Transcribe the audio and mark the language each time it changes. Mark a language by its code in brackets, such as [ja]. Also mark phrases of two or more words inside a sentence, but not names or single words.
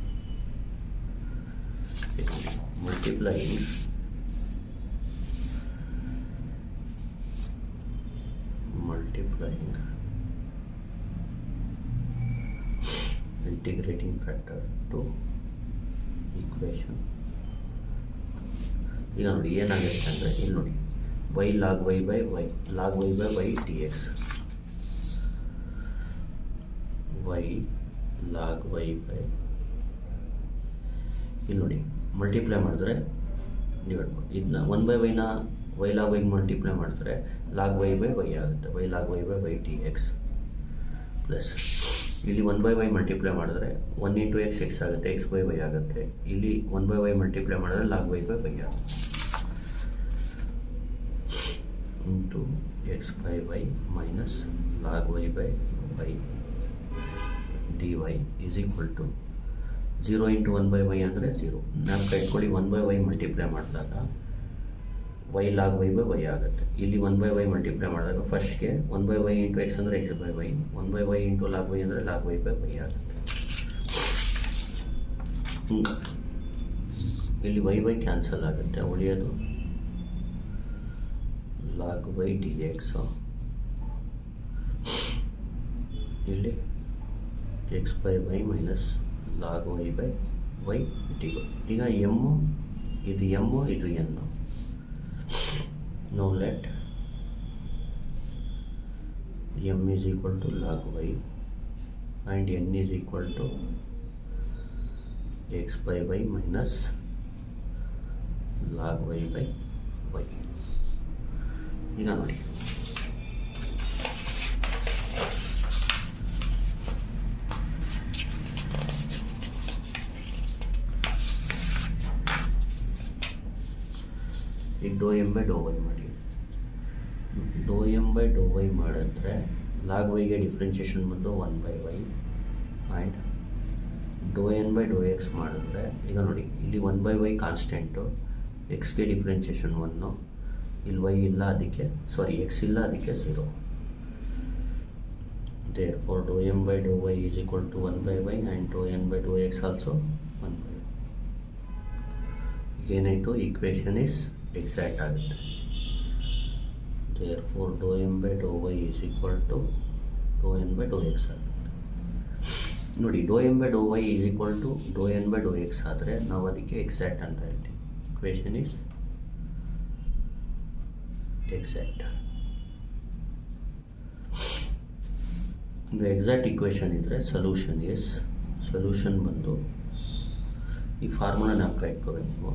[en] multiplying integrating factor to equation. [kn] ಈಗ ನೋಡಿ ಏನಾಗುತ್ತೆ ಅಂದರೆ, ಇಲ್ಲಿ ನೋಡಿ [en] y log y by y log y by [kn] y dx, y log y by, ಇಲ್ಲಿ ನೋಡಿ ಮಲ್ಟಿಪ್ಲೈ ಮಾಡಿದ್ರೆ ಡಿವೈಡ್ ಮಾಡಿ ಇದನ್ನ [en] 1/y y log y [kn] ಮಲ್ಟಿಪ್ಲೈ ಮಾಡಿದ್ರೆ [en] log y by y [kn] ಆಗುತ್ತೆ, [en] y log y by y dx [kn] ಪ್ಲಸ್ ಇಲ್ಲಿ 1/y ಮಲ್ಟಿಪ್ಲೈ ಮಾಡಿದ್ರೆ [en] 1 into x x [kn] ಆಗುತ್ತೆ, [en] x by y [kn] ಆಗುತ್ತೆ. ಇಲ್ಲಿ 1/y ಮಲ್ಟಿಪ್ಲೈ ಮಾಡಿದ್ರೆ [en] log y by y ಆಗುತ್ತೆ into x by y minus log y by y dy is equal to 0 into 1/y [kn] ಅಂದರೆ 0. ನಾವು ಕಟ್ಕೊಳ್ಳಿ 1/y ಮಲ್ಟಿಪ್ಲೈ ಮಾಡಿದಾಗ [en] y log y by y [kn] ಆಗುತ್ತೆ. ಇಲ್ಲಿ 1/y ಮಲ್ಟಿಪ್ಲೈ ಮಾಡಿದಾಗ ಫಸ್ಟ್ಗೆ 1/y ಇಂಟು x ಅಂದರೆ [en] x by y, [kn] 1/y ಇಂಟು log y ಅಂದರೆ [en] log y by y [kn] ಆಗುತ್ತೆ. ಇಲ್ಲಿ y ಕ್ಯಾನ್ಸಲ್ ಆಗುತ್ತೆ, ಉಳಿಯೋದು [en] log y dx, [kn] ಇಲ್ಲಿ [en] x by y minus log y by y dy. [kn] ಈಗ m ಇದು n. [en] Now let m is equal to log y and n is equal to x by y minus log y by y. [kn] ಈಗ ನೋಡಿ ಈಗ [en] dou m by dou y [kn] ಮಾಡಿ. [en] dou m by dou y [kn] ಮಾಡಿದ್ರೆ ಲಾಗ್ ವೈಗೆ ಡಿಫ್ರೆನ್ಷಿಯೇಷನ್ ಬಂದು 1/y ಆ್ಯಂಡ್ [en] dou n by dou x [kn] ಮಾಡಿದ್ರೆ ಈಗ ನೋಡಿ ಇಲ್ಲಿ 1/y ಕಾನ್ಸ್ಟೆಂಟು, ಎಕ್ಸ್ಗೆ ಡಿಫ್ರೆನ್ಷಿಯೇಷನ್ 1, ಇಲ್ಲಿ y ಇಲ್ಲ ಅದಕ್ಕೆ x ಇಲ್ಲ ಅದಕ್ಕೆ 0. [en] therefore dou m by dou y is equal to 1/y and dou n by dou x also 1/y. [kn] ಏನಾಯಿತು, [en] equation is exact [kn] ಆಗುತ್ತೆ. [en] therefore dou m by dou y is equal to dou n by dou x [kn] ಆಗುತ್ತೆ. ನೋಡಿ [en] dou m by dou y is equal to dou n by dou x [kn] ಆದರೆ ನಾವು ಅದಕ್ಕೆ ಎಕ್ಸಾಕ್ಟ್ ಅಂತ ಹೇಳ್ತೀವಿ. [en] equation is exact. [kn] ಇದು [en] exact equation [kn] ಇದ್ದರೆ ಸೊಲ್ಯೂಷನ್ ಬಂದು ಈ ಫಾರ್ಮುಲಾ ನಾವು ಇಟ್ಕೋಬೇಕು.